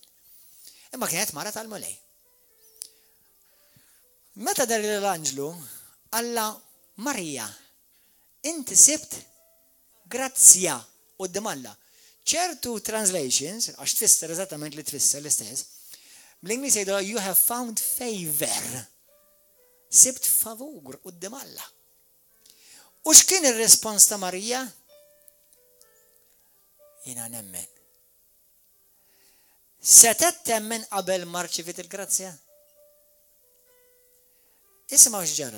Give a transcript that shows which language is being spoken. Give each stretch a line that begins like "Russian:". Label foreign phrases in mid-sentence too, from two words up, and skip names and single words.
Maltese: Imma kienet mara tal-mulej. Meta dar l-anġlu, Alla Marija, inti sibt grazzja qudiem Alla. ċertu translations, għax tfisser eżattament li tfisser l-istess, bl-Ingliż jgħidu
English: you have found favor.
Maltese: Sibt favur qudiem Alla. U x'kien ir-rispons ta' Marija? Jiena nemmen. Setet temmen qabel ma rċivit il-grazzja? Isma' x'ġara.